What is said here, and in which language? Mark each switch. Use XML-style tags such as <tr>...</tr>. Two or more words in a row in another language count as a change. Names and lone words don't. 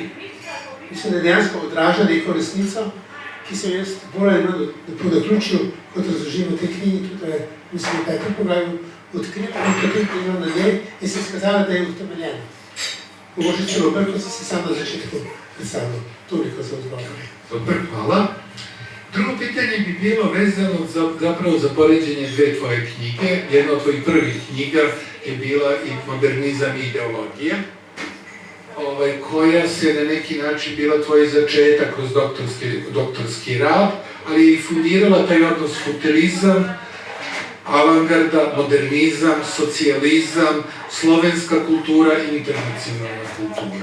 <sl>Mislim, da dejansko odraža neko resnico, ki sem jaz bolj ali manj po naključju, kot razložim v tej knjigi, tudi mislim, da je to poglavju odkrito in potem delal na njej in se skazala, da je utemeljena. Mogoče celo bolj, kot sem se sam na začetku predstavljal. Toliko za odgovor. Super, hvala.</sl> <sr>Drugo pitanje bi bilo vezano zapravo za poređenje dve tvoje knjige. Jedna od tvojih prvih knjiga je bila i Modernizam i ideologija, koja se na neki način bila tvoj začetak kroz doktorski rad, ali je i fundirala taj odnos futurizam, avangarda, modernizam, socijalizam, slovenska kultura i internacionalna kultura.</sr>